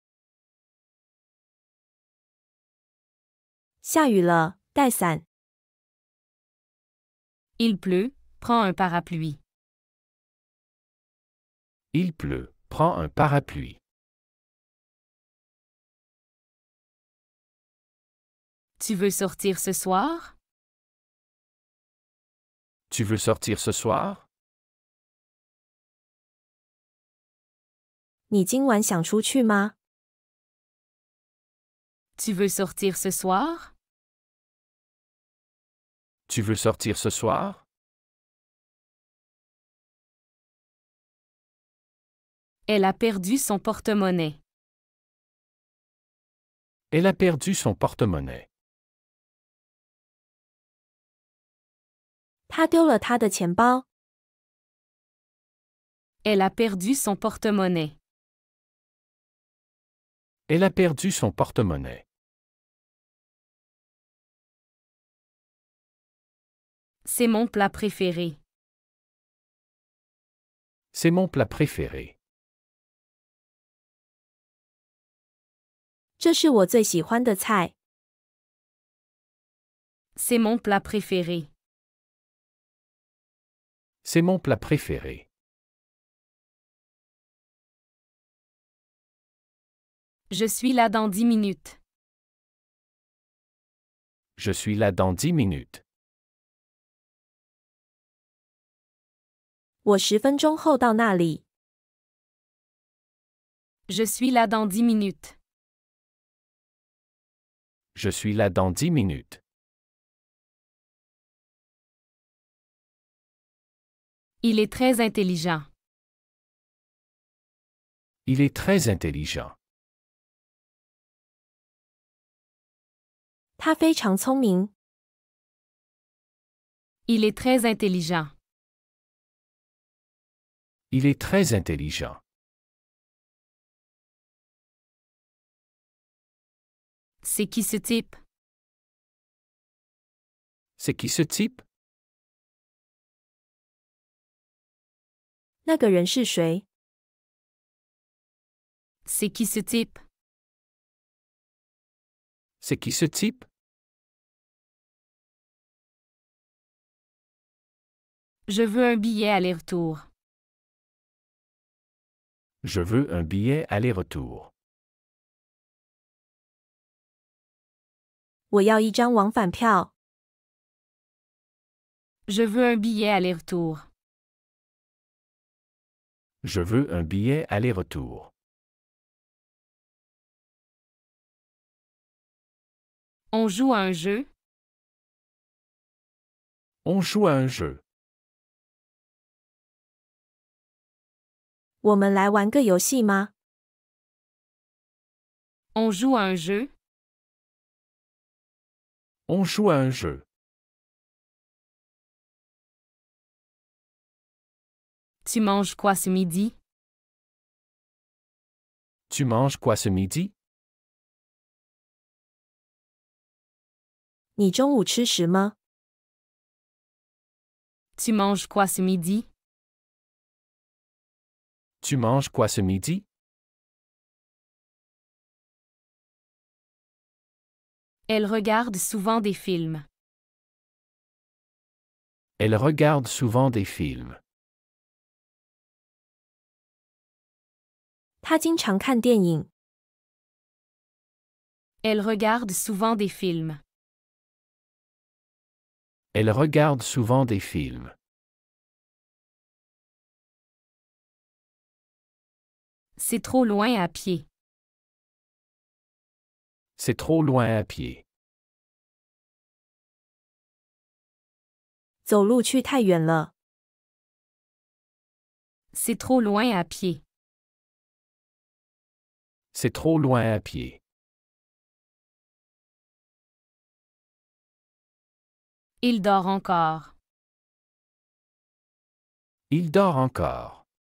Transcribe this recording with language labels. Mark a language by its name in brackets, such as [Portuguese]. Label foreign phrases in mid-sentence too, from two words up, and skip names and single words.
[Chinese] 下雨了，带伞。 [French] Il pleut, prends un parapluie. Il pleut, prends un parapluie. Tu veux sortir ce soir? Tu veux sortir ce soir? [Chinese] 你今晚想出去吗？ [French] Tu veux sortir ce soir? Tu veux sortir ce soir? Elle a perdu son porte-monnaie. Elle a perdu son porte-monnaie. [Chinese] 他丢了他的钱包。 [French] Elle a perdu son porte-monnaie. Elle a perdu son porte-monnaie. C'est mon plat préféré. C'est mon plat préféré. [Chinese] 这是我最喜欢的菜。 [French] C'est mon plat préféré. C'est mon plat préféré. Je suis là dans 10 minutes. Je suis là dans 10 minutes. [Chinese] 我10分钟后到那里。 [French] Je suis là dans 10 minutes. Je suis là dans 10 minutes. Il est très intelligent. Il est très intelligent. [Chinese] 他非常聪明。 [French] Il est très intelligent. Il est très intelligent. C'est qui ce type? C'est qui ce type? [Chinese] 那个人是谁？ [French] C'est qui ce type? C'est qui ce type? Je veux un billet aller-retour. Je veux un billet aller-retour. [Chinese] 我要一张往返票。 [French] Je veux un billet aller-retour. Je veux un billet aller-retour. On joue à un jeu. On joue à un jeu. [Chinese] 我们来玩个游戏吗？ [French] On joue à un jeu. On joue à un jeu. Tu manges quoi ce midi? Tu manges quoi ce midi? [Chinese] 你中午吃什么？ [French] Tu manges quoi ce midi? Tu manges quoi ce midi? Elle regarde souvent des films. Elle regarde souvent des films. [Chinese] 他经常看电影。 [French] Elle regarde souvent des films. Elle regarde souvent des films. C'est trop loin à pied. C'est trop loin à pied. [Chinese] 走路去太远了。 [French] C'est trop loin à pied. C'est trop loin à pied. Il dort encore. Il dort encore.